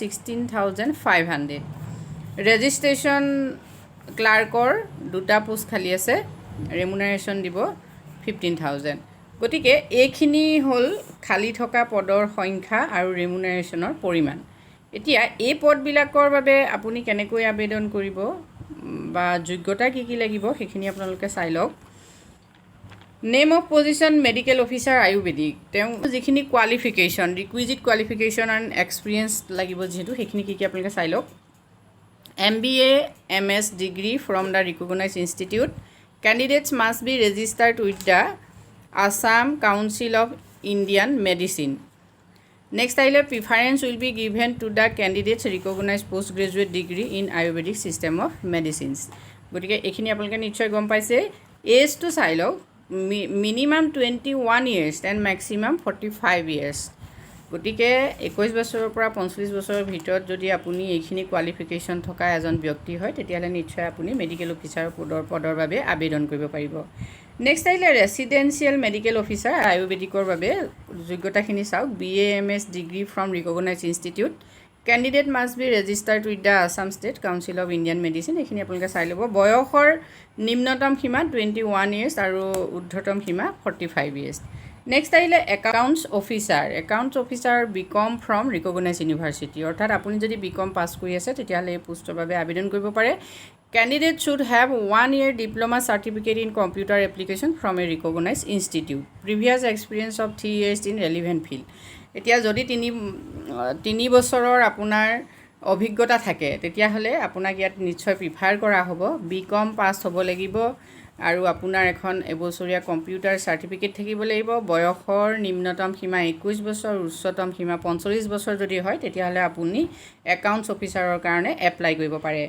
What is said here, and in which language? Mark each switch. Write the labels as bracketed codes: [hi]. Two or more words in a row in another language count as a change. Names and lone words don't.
[as] 16,500 [en] registration clerk [as] 2টা পোষ্ট খালী আছে ৰেমুনাৰেশ্যন দিব 15,000 গতিকে এইখিনি হ'ল খালী থকা পদৰ সংখ্যা আৰু ৰেমুনাৰেশ্যনৰ পৰিমাণ এতিয়া এই পদবিলাকৰ বাবে আপুনি কেনেকৈ আবেদন কৰিব বা যোগ্যতা কি লাগিব সেইখিনি আপোনালোকে চাই লওক [en] name of position medical officer Ayurvedic [as] তেওঁ যিখিনি [en] qualification requisite qualification and experience [as] লাগিব যিহেতু সেইখিনি কি আপোনালোকে চাই লওক [en] MBA MS degree from the recognized institute candidates must be registered with the Assam Council of Indian Medicine. Next, preference will be given to the candidates recognized postgraduate degree in Ayurvedic system of medicines. [as] গতিকে এইখিনি আপোনালোকে নিশ্চয় গম পাইছে এজটো চাই লওক [en] minimum 21 years and maximum 45 years [as] গতিকে 21 বছৰৰ পৰা 45 বছৰৰ ভিতৰত যদি আপুনি এইখিনি কোৱালিফিকেশ্যন থকা এজন ব্যক্তি হয় তেতিয়াহ'লে নিশ্চয় আপুনি মেডিকেল অফিচাৰ পদৰ বাবে আবেদন কৰিব পাৰিব। নেক্সট আহিলে [en] residential medical officer Ayurvedic [as] বাবে যোগ্যতাখিনি চাওক। [en] BA/MS degree from recognize institute. candidate must be registered with the Assam State Council of Indian Medicine. [as] এইখিনি আপোনালোকে চাই ল'ব। বয়সৰ নিম্নতম সীমা 21 ইয়াৰ্ছ আৰু ঊৰ্ধ্বতম সীমা 45 ইয়াৰ্ছ। [en] নেক্সট আহিলে accounts officer. Accounts officer BCom from recognize university. [as] অৰ্থাৎ আপুনি যদি BCom পাছ কৰি আছে তেতিয়াহ'লে এই পোষ্টৰ বাবে আবেদন কৰিব পাৰে। [en] Candidate should have 1 year diploma certificate in computer application from a recognized institute. Previous experience of 3 years in relevant field. [as] এতিয়া যদি তিনি বছৰৰ আপোনাৰ অভিজ্ঞতা থাকে তেতিয়াহ'লে আপোনাক ইয়াত নিশ্চয় প্ৰিফাৰ কৰা হ'ব। BCom পাছ হ'ব লাগিব আৰু আপোনাৰ এখন এবছৰীয়া কম্পিউটাৰ চাৰ্টিফিকেট থাকিব লাগিব। বয়সৰ নিম্নতম সীমা 21 বছৰ, উচ্চতম সীমা 45 বছৰ যদি হয় তেতিয়াহ'লে আপুনি [en] accounts officer [as] কাৰণে এপ্লাই কৰিব পাৰে।